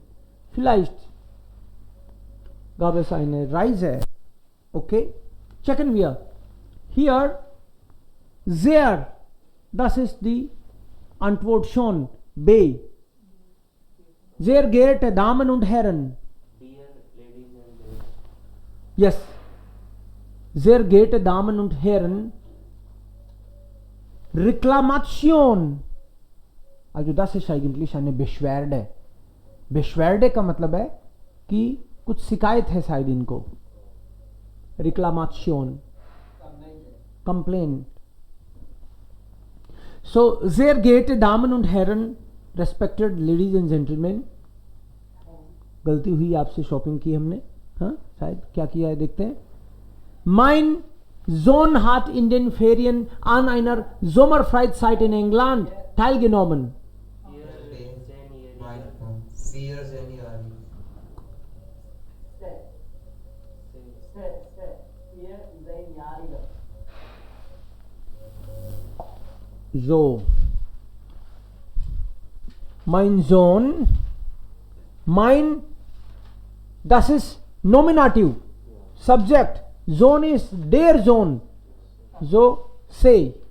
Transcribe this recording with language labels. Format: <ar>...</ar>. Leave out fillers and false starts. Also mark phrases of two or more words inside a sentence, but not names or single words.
<de>Vielleicht gab es eine Reise. Okay, checken wir. Hier, sehr, das ist die Antwort schon. B. Sehr geehrte Damen und Herren.</de> <en>Dear ladies and gentlemen. Yes.</en> <de>Sehr geehrte Damen und Herren. Reklamation. Also das ist eigentlich eine Beschwerde.</de> <hi>Beschwerde का मतलब है कि कुछ शिकायत है शायद इनको।</hi> <de>Reklamation. Complaint. So, sehr geehrte Damen und Herren,</de> <en>respected ladies and gentlemen,</en> <hi>गलती हुई आपसे शॉपिंग की हमने, हाँ शायद क्या किया है देखते हैं।</hi> <de>Mein Sohn hat in den Ferien an einer Sommerfreizeit in England teilgenommen. So, mein Sohn, mein, das ist Nominativ, Subject, Sohn ist der Sohn,</de> <en>so say,</en>